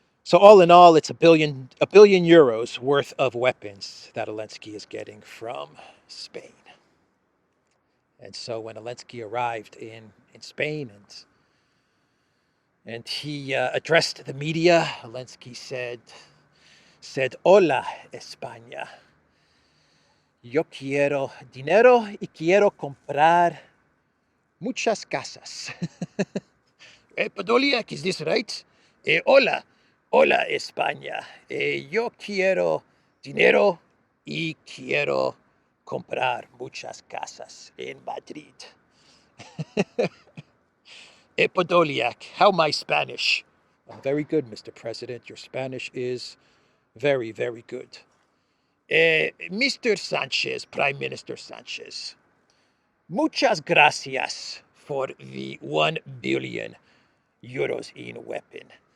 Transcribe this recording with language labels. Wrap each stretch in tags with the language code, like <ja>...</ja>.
<en>So all in all, it's a billion euros worth of weapons that Zelensky is getting from Spain. And so when Zelensky arrived in Spain and he addressed the media, Zelensky said,</en> <es>"Hola, España. Yo quiero dinero y quiero comprar muchas casas."</es> <en>Podoliak, is this right?</en> <es>Hola, España. Yo quiero dinero y quiero comprar muchas casas en Madrid.</es> <en>Podoliak, how my Spanish? I'm very good, Mr. President. Your Spanish is very, very good. Mr. Sanchez, Prime Minister Sanchez,</en> <es>muchas gracias</es> <en>for the 1 billion euros in weapon.</en>